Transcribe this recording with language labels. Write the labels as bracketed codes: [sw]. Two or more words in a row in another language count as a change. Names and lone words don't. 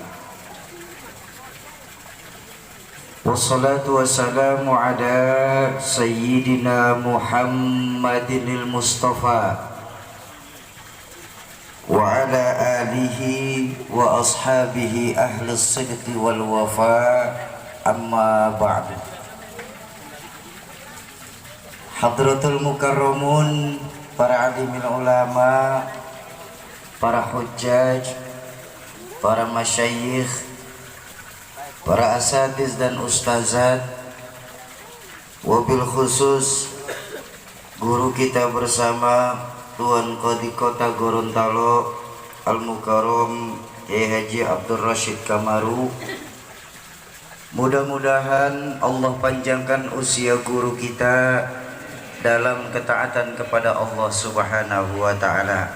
[ar] والصلاة والسلام على سيدنا محمد المصطفى وعلى آله وأصحابه أهل الصدق والوفا، أما بعد. حضرة المكرمون, [id] para [ar] عالم العلماء, [id] para hujjaj, para masyayikh, para asatiz dan ustazat, [ar] وبالخصوص [id] guru kita bersama Tuan Qadi Kota Gorontalo Al-Mukarram Kiai Haji Abdul Rashid Kamaru. Mudah-mudahan Allah panjangkan usia guru kita dalam ketaatan kepada Allah [ar] سبحانه وتعالى.